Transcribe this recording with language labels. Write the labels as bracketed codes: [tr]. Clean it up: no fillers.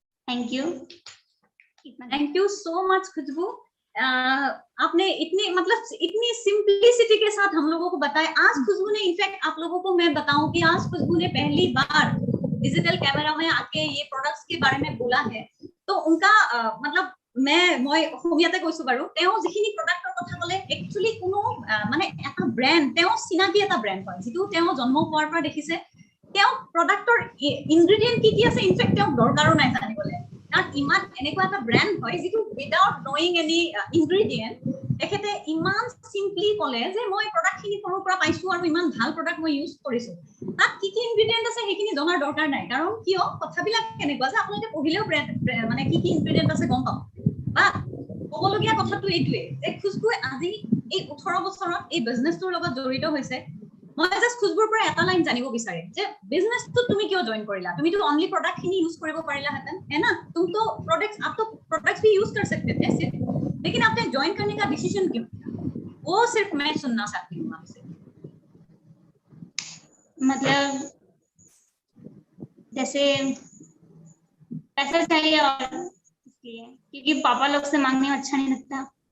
[hi] Thank you so much खुशबू। आपने इतनी simplicity के साथ हम लोगों को बताया। आज खुशबू ने इनफैक्ट आप लोगों को मैं बताऊं कि आज खुशबू ने पहली बार डिजिटल कैमरा में आके ये प्रोडक्ट्स के बारे में बोला है। तो उनका मतलब [as] মই অসমীয়াতে কৈছো বাৰু, তেওঁ যিখিনি প্ৰডাক্টৰ কথা ক'লে একচুয়ালি কোনো মানে এটা ব্র্যান্ড, তেওঁ চিনাকি এটা ব্র্যান্ড হয় যিটো তেওঁ জন্ম হোৱাৰ পৰা দেখিছে। তেওঁ প্ৰডাক্টৰ ইনগ্ৰেডিয়েন্ট কি আছে ইনফেক্ট তেওঁ দৰকাৰো নাই জানিবলৈ, কাৰণ ইমান এনেকুৱা এটা ব্র্যান্ড হয় যিটো [en] without knowing any ingredient [as] তেখেতে ইমান সিম্পলি ক'লে যে মই প্ৰডাক্টখিনি সৰুৰ পৰা পাইছো আৰু ইমান ভাল প্ৰডাক্ট মই ইউজ কৰিছো। তাত কি কি ইনগ্ৰেডিয়েন্ট আছে সেইখিনি জনাৰ দৰকাৰ নাই, কাৰণ কিয় কথাবিলাক কেনেকুৱা যে আপোনালোকে পঢ়িলেও মানে কি কি ইনগ্ৰেডিয়েন্ট আছে গম পাব। বা ক'বলগীয়া কথাটো এইটোৱে যে খুশবুৱে আজি এই 18 বছৰত এই বিজনেছটোৰ লগত জড়িত হৈছে। মই জাস্ট খুশবুৰ পৰা এটা লাইন জানিব বিচাৰিম যে বিজনেছটো তুমি কিয় জয়েন কৰিলা? তুমি তো অনলি প্ৰডাক্টখিনি ইউজ কৰিব পাৰিলাহেঁতেন, [hi] है ना? तुम तो आप तो प्रोडक्ट्स भी यूज कर सकते थे सिर्फ, लेकिन आपने ज्वाइन करने का डिसीजन क्यों किया? वो सिर्फ मैं सुनना चाहती हूँ आपसे। मतलब जैसे पैसा चाहिए और इसलिए क्योंकि पापा लोग से मांगने में अच्छा नहीं लगता।